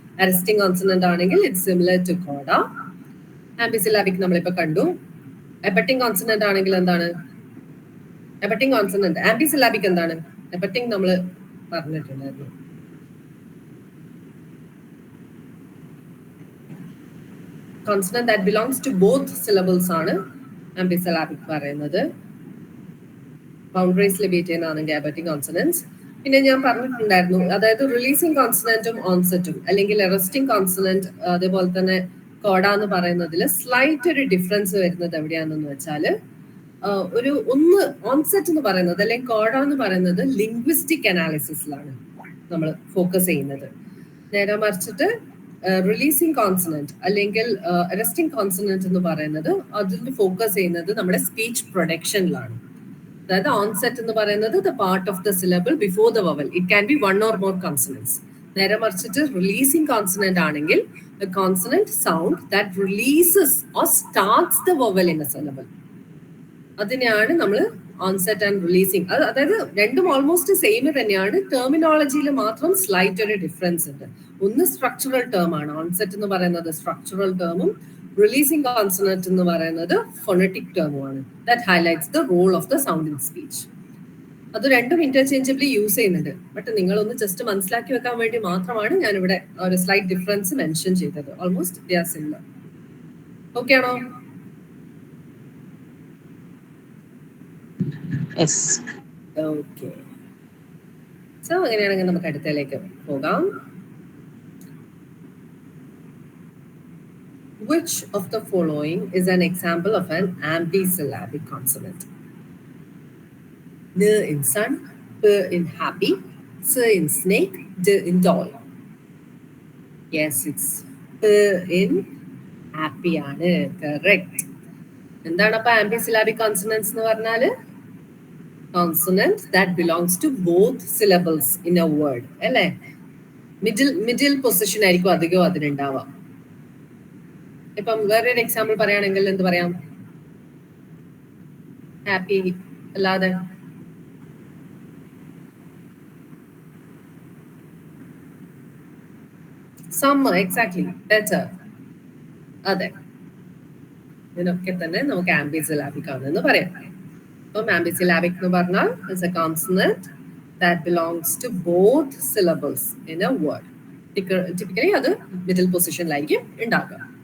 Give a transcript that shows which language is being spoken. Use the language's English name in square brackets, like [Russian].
[Malayalam] Arresting consonant ആണെങ്കിൽ [English] It's similar to coda. [Malayalam] ആംബിസിലാബിക് നമ്മളിപ്പോ കണ്ടു. എപ്പറ്റിക് കോൺസണന്റ് ആണെങ്കിൽ എന്താണ്? എപ്പറ്റിക് കോൺസണന്റ് ആംബിസിലാബിക് എന്താണ്? എപ്പറ്റിക് നമ്മൾ പറഞ്ഞിട്ടുണ്ടായിരുന്നു. [English] Consonant that belongs to both syllables [Malayalam] ആണ് ആംബിസിലാബിക് പറയുന്നത്. Boundaries limit ചെയ്യുന്നതാണെങ്കിൽ എപ്പറ്റിക് consonants. പിന്നെ ഞാൻ പറഞ്ഞിട്ടുണ്ടായിരുന്നു, അതായത് റിലീസിംഗ് കോൺസണന്റും ഓൺസെറ്റും അല്ലെങ്കിൽ റെസ്റ്റിംഗ് കോൺസണന്റ് അതേപോലെ തന്നെ കോഡ എന്ന് പറയുന്നതിൽ സ്ലൈറ്റ് ഒരു ഡിഫറൻസ് വരുന്നത് എവിടെയാണെന്ന് വെച്ചാൽ, ഒരു ഓൺസെറ്റ് എന്ന് പറയുന്നത് അല്ലെങ്കിൽ കോഡ എന്ന് പറയുന്നത് ലിംഗ്വിസ്റ്റിക് അനാലിസിസിലാണ് നമ്മൾ ഫോക്കസ് ചെയ്യുന്നത്. നേരെ മറിച്ചിട്ട് റിലീസിംഗ് കോൺസണന്റ് അല്ലെങ്കിൽ റെസ്റ്റിംഗ് കോൺസണന്റ് എന്ന് പറയുന്നത് അതിൽ ഫോക്കസ് ചെയ്യുന്നത് നമ്മുടെ സ്പീച്ച് പ്രൊഡക്ഷനിലാണ്. അതായത് ഓൺസെറ്റ് എന്ന് പറയുന്നത് [English] The part of the syllable before the vowel. It can be 1 or more consonants. [Malayalam] നേരെ മറിച്ചിട്ട് റിലീസിംഗ് കോൺസണന്റ് ആണെങ്കിൽ [English] a consonant sound that releases or starts the vowel in a syllable. [Malayalam] അതിനെയാണ് നമ്മൾ ഓൺസെറ്റ് ആൻഡ് റിലീസിംഗ്. അതായത് രണ്ടും almost same തന്നെയാണ്. ടെർമിനോളജിയിൽ മാത്രം slight ഒരു ഡിഫറൻസ് ഉണ്ട്. ഒന്ന് സ്ട്രക്ചറൽ ടേം ആണ്. ഓൺസെറ്റ് എന്ന് പറയുന്നത് സ്ട്രക്ചറൽ ടേമും റിലീസിംഗ് കോൺസണന്റ് എന്ന് പറയുന്നത് phonetic ടേമുമാണ്. [English] That highlights the role of the sound in speech. [Malayalam] അത് രണ്ടും ഇന്റർചേഞ്ചബിളി യൂസ് ചെയ്യുന്നുണ്ട്. ബട്ട് നിങ്ങളൊന്ന് ജസ്റ്റ് മനസ്സിലാക്കി വെക്കാൻ വേണ്ടി മാത്രമാണ് ഞാനിവിടെ ഒരു സ്ലൈറ്റ് ഡിഫറൻസ് മെൻഷൻ ചെയ്തത്. [English] Almost they are similar. Okay ആണോ? Yes. Okay. [Malayalam] So അങ്ങനെയാണെങ്കിൽ നമുക്ക് അടുത്തതിലേക്ക് പോകാം. [English] Which of the following is an example of an ambisyllabic consonant? N in sun, P in happy, S in snake, D in doll. Yes, it's P in happy ആണ്. Correct. [Malayalam] എന്താണ് അപ്പൊ ambisyllabic consonants എന്ന് പറഞ്ഞാല്? [English] Consonant that belongs to both syllables in a word. [Malayalam] അല്ലേ? Middle position ആയിരിക്കും അധികം അതിനുണ്ടാവാം. ഇപ്പം വേറൊരു എക്സാമ്പിൾ പറയുകയാണെങ്കിൽ എന്ത് പറയാം? ഹാപ്പി അല്ലാതെ സമ്മർ, എക്സാക്ട്ലി, ബെറ്റർ. അതെ, ഇതിനൊക്കെ തന്നെ നമുക്ക് ആംബിസിലാബിക് ആണെന്ന് പറയാം. അപ്പം ആംബിസിലാബിക് എന്ന് പറഞ്ഞാൽ [English] It's a consonant that belongs to both syllables in a word. [Malayalam] Typically അത് മിഡിൽ പൊസിഷനിലായിരിക്കും ഉണ്ടാക്കുക.